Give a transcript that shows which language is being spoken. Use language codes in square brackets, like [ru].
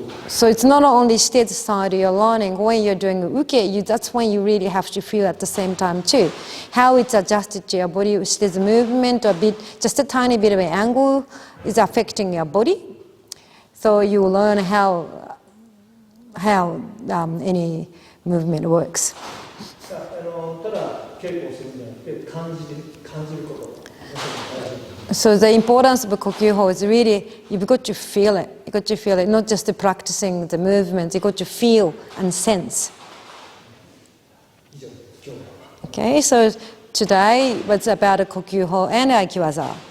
[en] So it's not only state side you're learning. When you're doing uke, that's when you really have to feel at the same time too. How it's adjusted to your body, state movement, or just a tiny bit of an angle is affecting your body. So you learn how any movement works. [ja] ただ稽古するんじゃなくて感じること。 [en] So the importance of Kokyu-ho is really you've got to feel it. You've got to feel it, not just practicing the movements. You've got to feel and sense. Okay, so today was about Kokyu-ho and Aiki-waza.